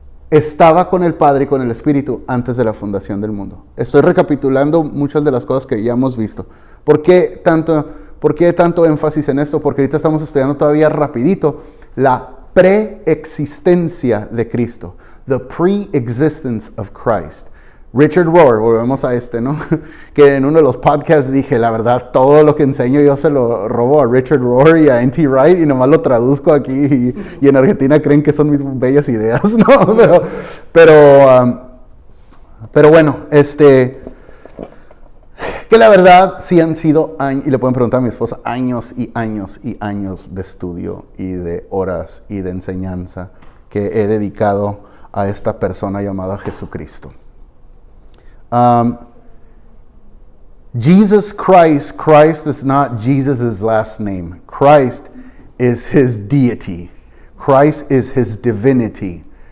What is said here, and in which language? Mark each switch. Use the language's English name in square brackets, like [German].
[Spanish] estaba con el Padre y con el Espíritu antes de la fundación del mundo. Estoy recapitulando muchas de las cosas que ya hemos visto. ¿Por qué tanto énfasis en esto? Porque ahorita estamos estudiando todavía rapidito la preexistencia de Cristo. [English] The pre-existence of Christ. [Spanish] Richard Rohr, volvemos a ¿no? Que en uno de los podcasts dije, la verdad, todo lo que enseño yo se lo robo a Richard Rohr y a N.T. Wright y nomás lo traduzco aquí y en Argentina creen que son mis bellas ideas, ¿no? Pero bueno, que la verdad sí han sido años, y le pueden preguntar a mi esposa, años y años y años de estudio y de horas y de enseñanza que he dedicado a esta persona llamada Jesucristo. [English] Jesus Christ is not Jesus' last name. Christ is his deity. Christ is his divinity.